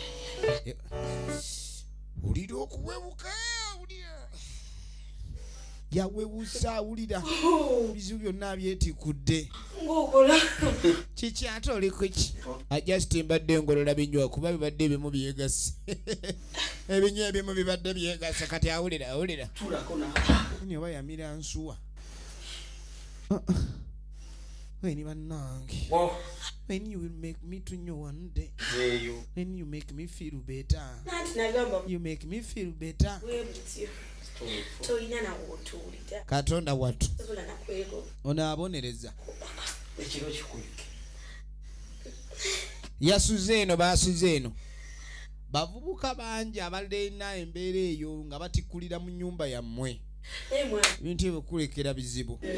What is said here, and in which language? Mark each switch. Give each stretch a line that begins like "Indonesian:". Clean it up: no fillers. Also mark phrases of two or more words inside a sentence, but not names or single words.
Ganda: ulira okuwebuka yawewusa awulira bizibu byonna byetikudde kiki ate oli kuki ajust mbadde ngolola binywa kuba bibadde ebimu byegase ebinywa ebimu bibadde byegase kati awulira ni oba yamira nsuwa weni bannange
English: when you will make me to know one day when you make me feel better you make me feel better
Ganda: katonda wattu ono abonereza ekiro kikuyuke yasuze eno basuze eno bavubuka bangi abalina embeera eyo nga batikkulira mu nnyumba yammwe ebintu ebyo kulekera bizibu